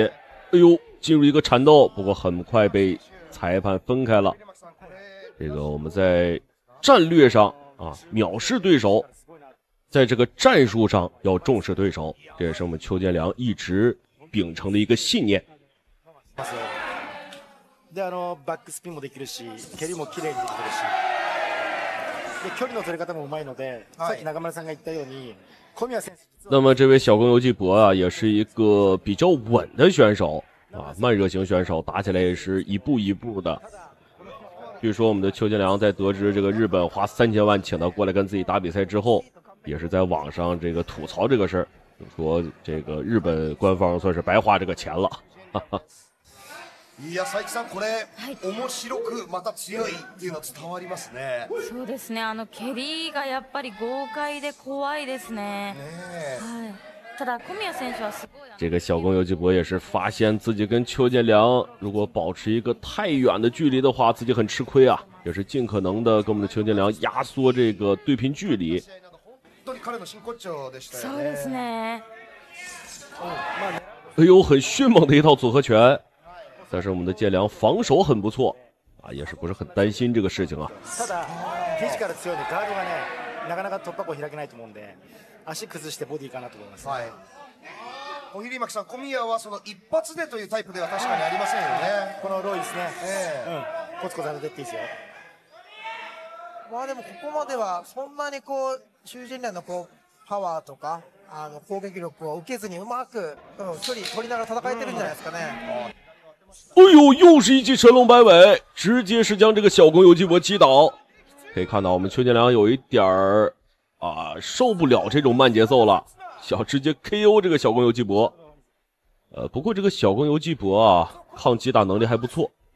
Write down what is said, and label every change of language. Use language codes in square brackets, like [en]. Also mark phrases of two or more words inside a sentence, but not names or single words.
[zh] 哎呦，进入一个缠斗，不过很快被裁判分开了。这个我们在战略上啊藐视对手，在这个战术上要重视对手，这也是我们邱建良一直秉承的一个信念。 [ja] でバックスピンもできるし、蹴りも綺麗にできてるし、で距離の取り方もうまいので、さっき中村さんが言ったように。 [zh] 那么这位小宫游纪博啊，也是一个比较稳的选手， 啊，慢热型选手打起来也是一步一步的。据说我们的邱建良在得知这个日本花3000万请他过来跟自己打比赛之后，也是在网上这个吐槽这个事儿，就说这个日本官方算是白花这个钱了。哈哈。 [ja] いや佐伯さんこれ、面白くまた強いっていうの伝わりますね。そうですね。蹴りがやっぱり豪快で怖いですね。はい。ただ小宮選手はすごい。 [zh] 这个小宫游纪博也是发现自己跟邱建良如果保持一个太远的距离的话，自己很吃亏啊，也是尽可能的跟我们的邱建良压缩这个对拼距离。 [ja] そうですね。 [zh] 哎呦，很迅猛的一套组合拳，但是我们的建良防守很不错啊，也是不是很担心这个事情啊。 [ja] ただフィジカル強いんでガードがねなかなか突破口開けないと思うんで足崩してボディかなと思います。はい。小比巻さん、小宮はその一発でというタイプでは確かにありませんよね。このローイですね。コツコツ当ててっていいですよ。まあでもここまではそんなにこう邱建良のこうパワーとか攻撃力を受けずにうまく、距離取りながら戦えてるんじゃないですかね。 [zh] 哎呦，又是一记神龙摆尾，直接是将这个小宫游纪博击倒。可以看到我们邱建良有一点儿受不了这种慢节奏了，想直接 KO 这个小宫游纪博。不过这个小宫游纪博啊，抗击打能力还不错。